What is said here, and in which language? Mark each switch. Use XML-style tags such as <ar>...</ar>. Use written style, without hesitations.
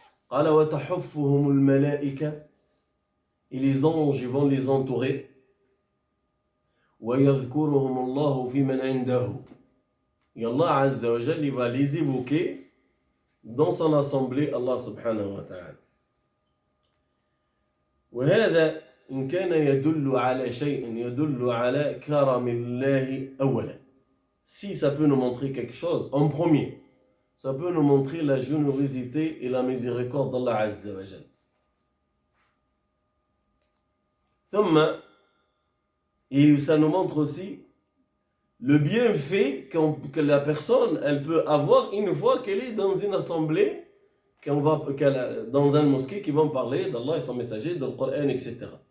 <ar>قال وتحفهم الملائكة,</ar> <fr>et les anges ils vont les entourer.</fr> <ar>ويذكرهم الله في من عنده,</ar> <fr>et Allah Azza wa Jal, il va les évoquer dans son assemblée, Allah subhanahu wa ta'ala.</fr> <ar>وهذا إن كان يدل على شيء يدل على كرم الله أولا.</ar> <fr>Si ça peut nous montrer quelque chose, en premier, ça peut nous montrer la générosité et la miséricorde d'Allah Azza wa Jal. ثم, et ça nous montre aussi le bienfait que la personne elle peut avoir une fois qu'elle est dans une assemblée, dans un mosquée qui vont parler d'Allah et son messager, de le Coran, etc.</fr>